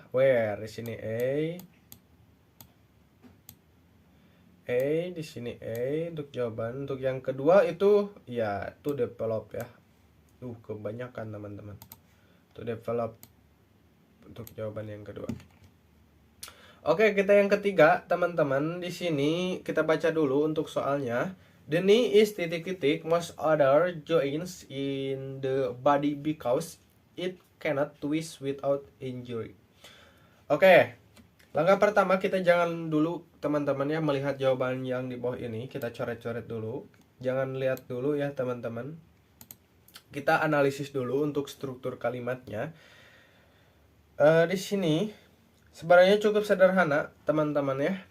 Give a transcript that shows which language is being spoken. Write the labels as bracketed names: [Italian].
[Indonesian] Where di sini A di sini A untuk jawaban. Untuk yang kedua itu ya [English] to develop [Indonesian] ya. Kebanyakan teman-teman. [English] To develop [Indonesian] untuk jawaban yang kedua. Oke, kita yang ketiga, teman-teman. Di sini kita baca dulu untuk soalnya. [English] The knee is [Indonesian] titik-titik [English] most other joints in the body because it cannot twist without injury. [Indonesian] Oke. Langkah pertama kita jangan dulu teman-teman ya melihat jawaban yang di bawah ini. Kita coret-coret dulu. Jangan lihat dulu ya teman-teman. Kita analisis dulu untuk struktur kalimatnya. Di sini sebenarnya cukup sederhana teman-teman ya.